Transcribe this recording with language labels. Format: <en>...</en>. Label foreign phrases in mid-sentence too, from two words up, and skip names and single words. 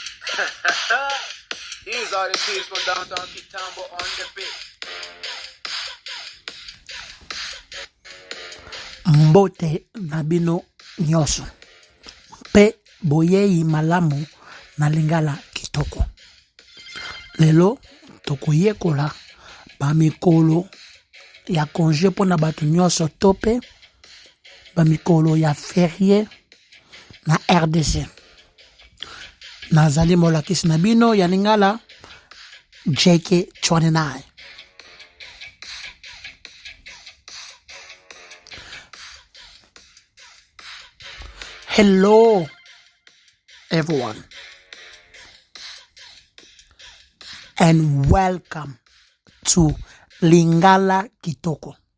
<en>These are the kids from downtown Kitambo on the beat.</en> <ln>Mbote na bino nyonso. Pe boyeyi malamu na Lingala Kitoko. Lelo toko yekola ba mikolo ya konje pona batu nyonso tope ba mikolo ya férié na RDC. Na zali molakisi na bino ya Lingala JK29.</ln> <en>Hello, everyone, and welcome to Lingala Kitoko.</en>